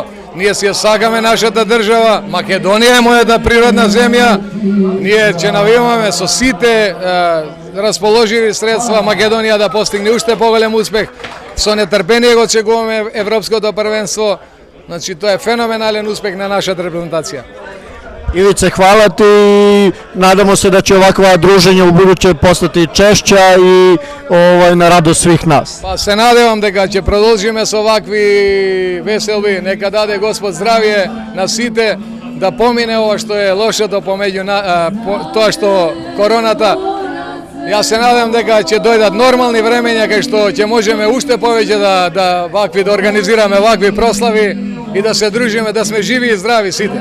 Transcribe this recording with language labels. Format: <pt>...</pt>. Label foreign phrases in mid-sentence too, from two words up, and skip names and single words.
<mk>Ние си ја сакаме нашата држава, Македонија е мојата природна земја, ние ќе навиваме со сите расположили средства Македонија да постигне уште поголем успех. Со нетрпение го очекуваме Европското првенство. Значи тоа е феноменален успех на нашата репрезентација.</mk> <sr>Ивице, хвала ти. Надamo se da će ovakva druženja u buduće postati češća i na radost svih nas.</sr> <mk>Па се надевам дека ќе продолжиме со вакви веселби. Нека даде Господ здравје на сите, да помине ова што е лошото помеѓу тоа што короната. Јас се надевам дека ќе дојдат нормални времења кај што ќе можеме уште повеќе да организираме вакви прослави и да се дружиме, да сме живи и здрави сите.</mk>